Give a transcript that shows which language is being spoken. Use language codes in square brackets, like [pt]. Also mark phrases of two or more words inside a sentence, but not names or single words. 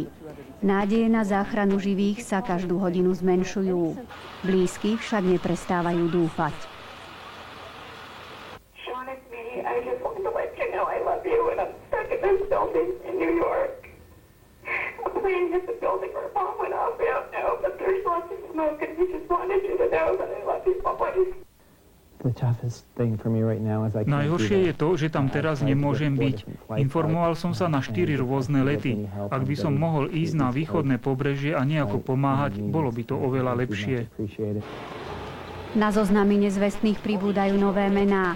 [sk] Nádeje na záchranu živých sa každú hodinu zmenšujú. Blízky však neprestávajú dúfať. [en] A plane hit the building or a bomb went off. We don't know, but there's lots of smoke, and we just wanted you to know that I love you always. [sk] Najhoršie je to, že tam teraz nemôžem byť. Informoval som sa na 4 rôzne lety. Ak by som mohol ísť na východné pobrežie a nejako pomáhať, bolo by to oveľa lepšie. Na zoznamy nezvestných pribúdajú nové mená.